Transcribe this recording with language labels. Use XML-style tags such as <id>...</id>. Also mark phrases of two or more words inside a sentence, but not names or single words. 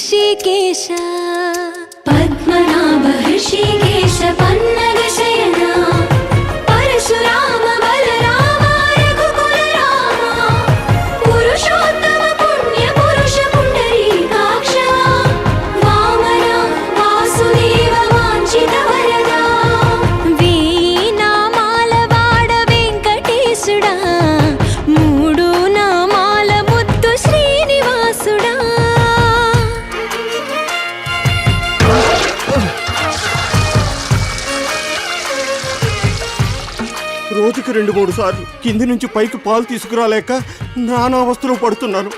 <te>ऋषिकेश पद्मनाभ ऋषिकेश पन्नग शयना परशुराम बलराम रघुकुल राम पुरुषोत्तम पुण्य पुरुष पुंडरीकाक्ष वामन वासुदेव वांछित वरदा వీణామాల వాడ వెంకటేశుడా మూడు నామాల ముద్దు శ్రీనివాసుడా రోజుకి 2-3 సార్లు కింది నుంచి పైకి పాలు తీసుకురాలేక నానావస్థలో పడుతున్నాను.</te>